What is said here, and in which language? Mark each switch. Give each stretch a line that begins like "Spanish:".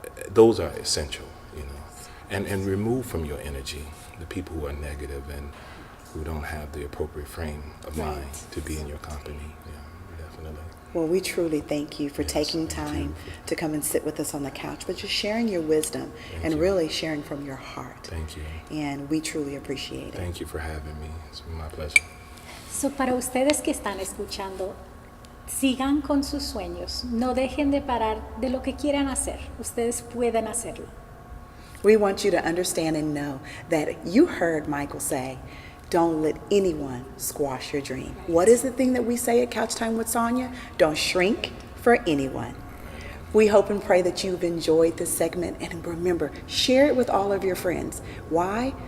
English: Those are essential, you know. And remove from your energy the people who are negative and who don't have the appropriate frame of mind to be in your company. Yeah, definitely. Well, we truly thank you for Yes, taking thank time to come and sit with us on the couch, but just sharing your wisdom and you. really sharing from your heart. Thank you. And we truly appreciate it. Thank you for having me. It's been my pleasure.
Spanish: So, para ustedes que están escuchando, sigan con sus sueños. No dejen de parar de lo que quieran hacer. Ustedes pueden hacerlo.
English: We want you to understand and know that you heard Michael say, don't let anyone squash your dream. What is the thing that we say at Couch Time with Sonja? Don't shrink for anyone. We hope and pray that you've enjoyed this segment, and remember, share it with all of your friends. Why?